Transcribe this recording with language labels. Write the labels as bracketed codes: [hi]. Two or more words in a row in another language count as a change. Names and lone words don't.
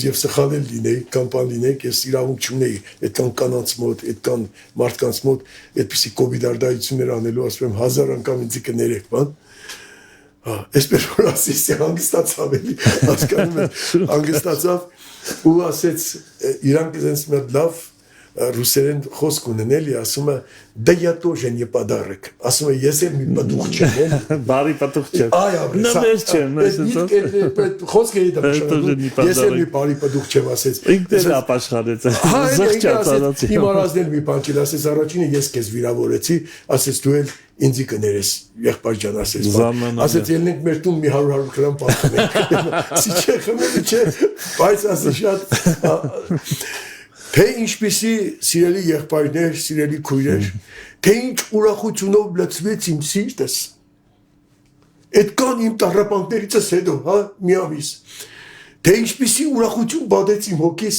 [hy] եւ սխալել լինեի կամ բան լինեի ես իրավունք չունեի այդքան կանանց մոտ այդքան մարդկանց մոտ այդպիսի կովիդարդայություններ անելու ասում եմ 1000 անգամ ինձ կներեք բան այսպես որ ասի հանգստացավ էլի հասկանում եք հանգստացավ ու ասեց իրանք դենց մեծ լավ ռուսերեն խոսք ունեն էլի ասում է [ru] да я тоже не подарок [hy] ասում է ես եմ մի պատուղ չեմ բարի պատուղ չեմ նվեր չեմ խոսքը դա ես եմ մի բարի պատուղ չեմ ասեց ինքն ապաշխարեց զղջաց իմ արածներ մի բան չի ասեց առաջինը ես քեզ վիրավորեցի ասեց դու էլ ինձի կներես եղբայր ջան ասեց ելնենք մեր տուն մի 100 գրամ պատմենք սի չէ խմելի չէ բայց ասի շատ թե ինչպիսի սիրելի եղբայրներ սիրելի քույրեր թե ինչ ուրախությունով լցվեց իմ սիրտս այդքան իմ տառապանքներիցս հետո հա մի ամիս թե ինչպիսի ուրախություն բադեց իմ հոգիս